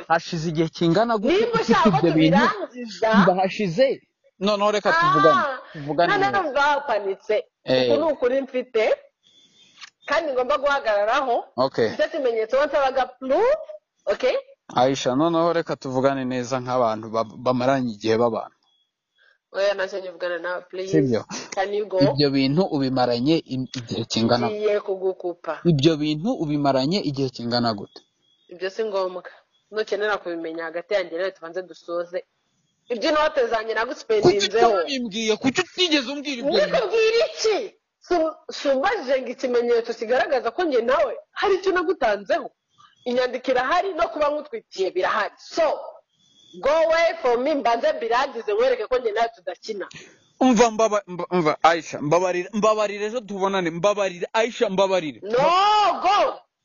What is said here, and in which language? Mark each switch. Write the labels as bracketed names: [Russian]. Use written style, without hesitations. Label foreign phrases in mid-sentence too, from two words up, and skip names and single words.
[Kinyarwanda] hashize igihe kingana gute ufite ibyo bintu mbahashize noneho reka tuvugane noneho bwapanitse uku ni ukuri mfite kandi ngomba guhagararaho icyo kimenyetso wasabaga [English] proof okay [Kinyarwanda] Aisha noneho reka tuvugane neza nk'abantu bamaranye igihe babana oya ntacyo nyivugana nawe [English] please can you go [Kinyarwanda] ibyo bintu ubimaranye igihe kingana ngiye kugukupa ibyo bintu ubimaranye igihe kingana gute ibyo si ngombwa nukenera kubimenya hagati yanjye nawe tubanze dusoze ibyo note zanjye nagusipendinzeho kuki kuki utigeze umbwira ibyo nkubwira iki sumbajije ngo ikimenyetso kigaragaza ko njye nawe hari icyo nagutanzeho inyandiko irahari no kuba nkutwitiye birahari [English] so go away from me [Kinyarwanda] mbanze mbiragize nkwereke ko njye nawe tudakina umva Aisha mbabarira ejo tubonane mbabarira Aisha mbabarira [English] no go